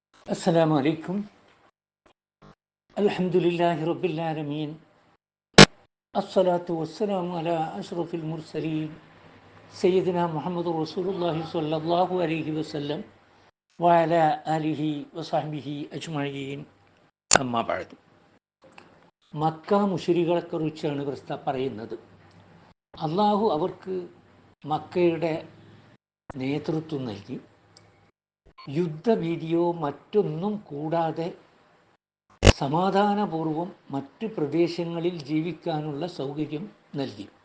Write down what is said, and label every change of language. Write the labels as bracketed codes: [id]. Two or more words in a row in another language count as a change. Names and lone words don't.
[ar] السلام عليكم. الحمد لله رب العالمين. الصلاة والسلام على أشرف المرسلين سيدنا محمد رسول الله صلى الله عليه وسلم وعلى آله وصحبه أجمعين. أما بعد. [ml] മക്ക മുശ്രിക്കുകളെക്കുറിച്ചാണ് പറയുന്നത്. അള്ളാഹു അവർക്ക് മക്കയുടെ നേതൃത്വം നൽകി. യുദ്ധഭീതിയോ മറ്റൊന്നും കൂടാതെ സമാധാനപൂർവം മറ്റ് പ്രദേശങ്ങളിൽ ജീവിക്കാനുള്ള സൗകര്യം നൽകി.